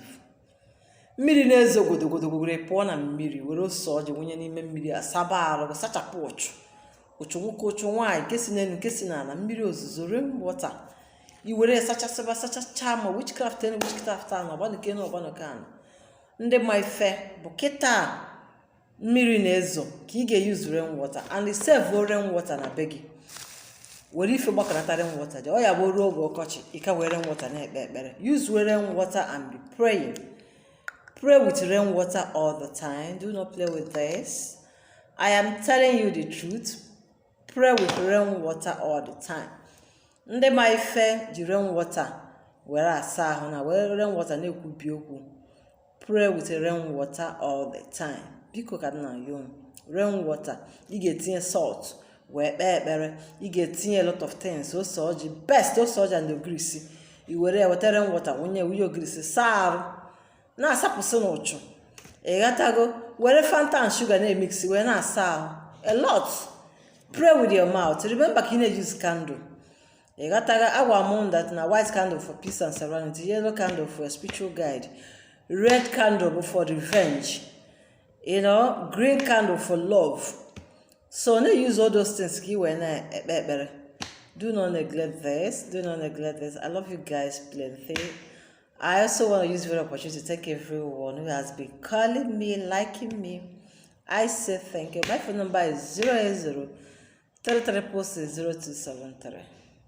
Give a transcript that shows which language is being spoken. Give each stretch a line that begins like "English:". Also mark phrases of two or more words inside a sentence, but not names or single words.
Igbo: Mmiri na-ezo godogodo pụọ na mmiri were ose ọjị wụnye n'ime mmiri asaba arụ sachapụ ụchụ nwoke ụchụ nwaanyị nke si n'elu nke si n'ala. Mmiri ozuzo rainwater iwere sachacha ma witchcraft ahụ ọgbanụke ndị ma ife bụ kịta mmiri na-ezo ka ị ga-eyuzu rainwater
English: and save rainwater
Igbo: na be gị. Were ife gbakọrọta rainwater dị ọ ya bụ ruo oge ọkọchị ike were rainwater na-ekpe ekpere.
English: Use rainwater and be praying. Pray with rainwater all the time. Do not play with this. I am telling you the truth. Pray with rainwater all the time.
Igbo: Ndị ma ife ji rainwater were asa ahụ na were rainwater na-ekwubi okwu.
English: Pray with rainwater all the time.
Igbo: Biko ka na yo rainwater ị ga-etinye salt wee kpee ekpere. Ị ga-etinye
English: a lot of things
Igbo: ose ọjị best ose ọjị and ogirisi. I were weta rainwater wunye ogirisi saa arụ na-asapụsị n'ụchụ. Ị ghọtago were Fanta and sugar na-emix wee na-asa ahụ
English: a lot. Pray with your mouth.
Igbo: Remember ka ị na-use candle. Ị ghọtago agwa m
English: that na white candle for peace and serenity, yellow candle for a spiritual guide, red candle for revenge, green candle for love.
Igbo: So na
English: use all those things
Igbo: ka ị wee na-ekpe ekpere.
English: Do not neglect this. Do not neglect this. I love you guys plenty. I also want to use this opportunity to thank everyone who has been calling me, liking me. I say thank you. My phone number is 080 3346 0273.